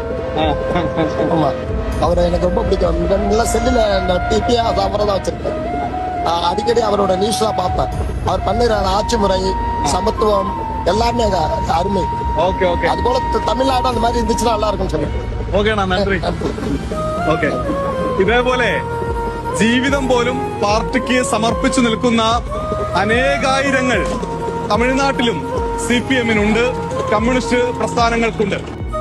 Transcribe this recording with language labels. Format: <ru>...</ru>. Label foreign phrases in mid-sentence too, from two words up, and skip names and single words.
<ta>ஆமா, அவரை எனக்கு ரொம்ப பிடிக்கும். நல்லா செல்லுல டிபியா அவரை தான் வச்சிருக்கேன். அடிக்கடி அவரோட நியூஸ் தான் பார்ப்பேன். அவர் பண்ணுற ஆட்சி முறை, சமத்துவம் எல்லாமே அருமை. அது போல தமிழ்நாடு அந்த மாதிரி இருந்துச்சுன்னா நல்லா இருக்கும்னு சொல்லுங்க.</ta> <ml>നന്ദി. ഓക്കെ, ഇതേപോലെ ജീവിതം പോലും പാർട്ടിക്ക് സമർപ്പിച്ചു നിൽക്കുന്ന അനേകായിരങ്ങൾ തമിഴ്നാട്ടിലും CPM-നുണ്ട്, കമ്മ്യൂണിസ്റ്റ് പ്രസ്ഥാനങ്ങൾക്കുണ്ട്.</ml>